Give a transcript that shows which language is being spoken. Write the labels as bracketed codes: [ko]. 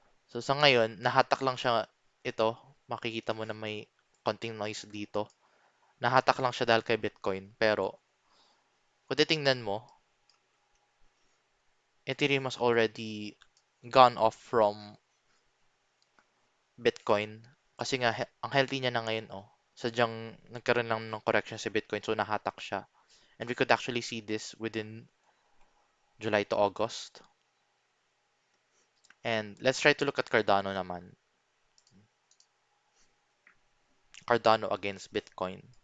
[tl] So sa ngayon, nahatak lang siya ito. Makikita mo na may konting noise dito. Nahatak lang siya dahil kay Bitcoin. Pero kung titingnan mo, [en] Ethereum has already gone off from Bitcoin. [tl] Kasi nga, ang healthy niya na ngayon, oh. Sadyang nagkaroon lang ng correction sa Bitcoin, so nahatak siya. [en] And we could actually see this within July to August. And let's try to look at Cardano naman. Cardano against Bitcoin.